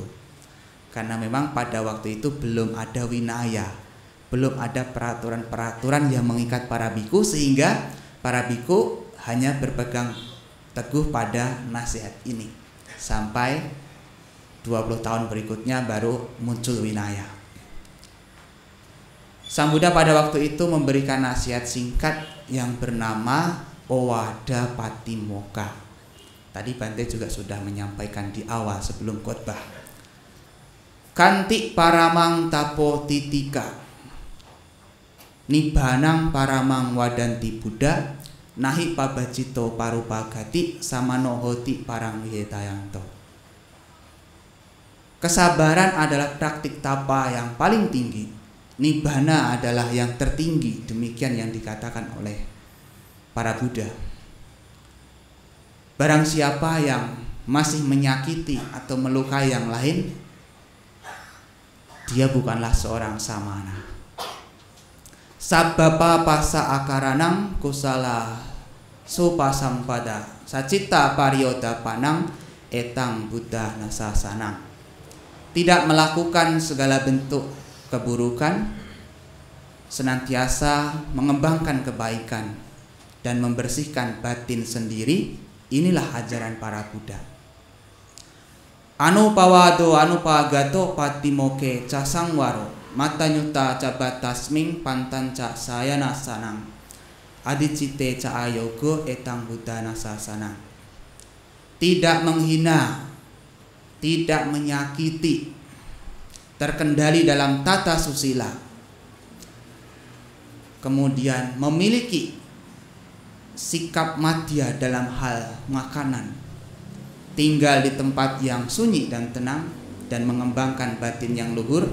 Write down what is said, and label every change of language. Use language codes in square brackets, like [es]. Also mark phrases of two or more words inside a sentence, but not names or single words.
[id] Karena memang pada waktu itu belum ada winaya, belum ada peraturan-peraturan yang mengikat para biku, sehingga para biku hanya berpegang teguh pada nasihat ini sampai 20 tahun berikutnya baru muncul winaya. Sang Buddha pada waktu itu memberikan nasihat singkat yang bernama Owada Patimokkha. Tadi Bante juga sudah menyampaikan di awal sebelum khotbah. [pi] Kanti paramang tapo titika, nibbanang paramang wadanti Buddha, nahi pabajito parupagati samanohoti parang wihetayanto. [id] Kesabaran adalah praktik tapa yang paling tinggi. Nibbana adalah yang tertinggi, demikian yang dikatakan oleh para Buddha. Barang siapa yang masih menyakiti atau melukai yang lain, dia bukanlah seorang samana. [pi] Sabbapa pasa akaranang kusala supasampada sacita pariyota panang etang Buddha nasasanang. [id] Tidak melakukan segala bentuk keburukan senantiasa mengembangkan kebaikan dan membersihkan batin sendiri. Inilah ajaran para Buddha. [pi] Anu pawado anu pagato patimoke casangwaro matanyuta cabatasming pantan ca sayana sanang adicite ca ayogo etang Buddhana sasana. [id] Tidak menghina, tidak menyakiti, terkendali dalam tata susila, kemudian memiliki sikap madya dalam hal makanan, tinggal di tempat yang sunyi dan tenang, dan mengembangkan batin yang luhur.